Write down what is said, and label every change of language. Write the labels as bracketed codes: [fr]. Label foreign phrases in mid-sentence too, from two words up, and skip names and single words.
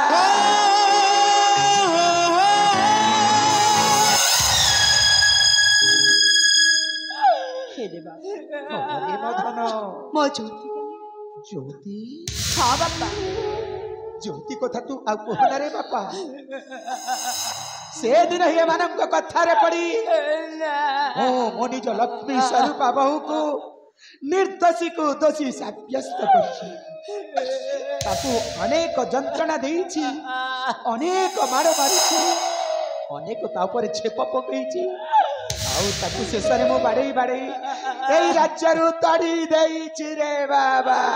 [or] ମୋ ଜ୍ୟୋତି ହଁ ବାପା ଜ୍ୟୋତି କଥା ତୁ ଆ କହନା ରେ ବାପା ସେ ଦିନ ହେ ମାନମ କୋ କଥା ରେ ପଡ଼ି ଓ ମୋ ନିଜ ଲକ୍ଷ୍ମୀ ସ୍ୱରୂପ ବହୁ କୋ ନିର୍ଦୋଷୀ କୋ ଦୋଷୀ ସାବ୍ୟସ୍ତ କରଛି ତାକୁ ଅନେକ ଯନ୍ତ୍ରଣା ଦେଛି ଅନେକ ମାର ମାରିଛି ଅନେକ ତା ଉପର ଛେପ ପକଇଛି ଆଉ ତାକୁ ଶେଷରେ ମୋ ବାଡ଼େ ଏଇ ରାଜ୍ୟ ରୁ ତଡ଼ି ଦେଛି ରେ ବାବା